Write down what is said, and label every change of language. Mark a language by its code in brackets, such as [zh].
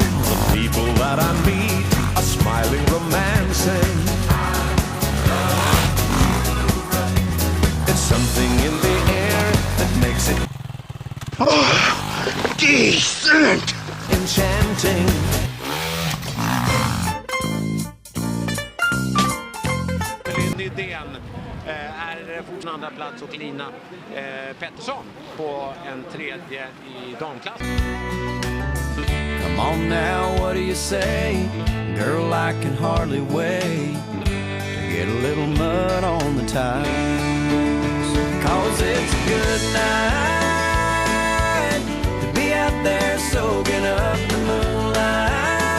[en] The people that I meet are smiling, romancing. It's something in the air that makes it decent, enchanting. [sv] Idén är fortfarande andra plats och Lina Pettersson på en tredje i damklass. [en] Come on now, what do you say? Girl, I can hardly wait to get a little mud on the tires. 'Cause it's a good night to be out there soaking up the moonlight.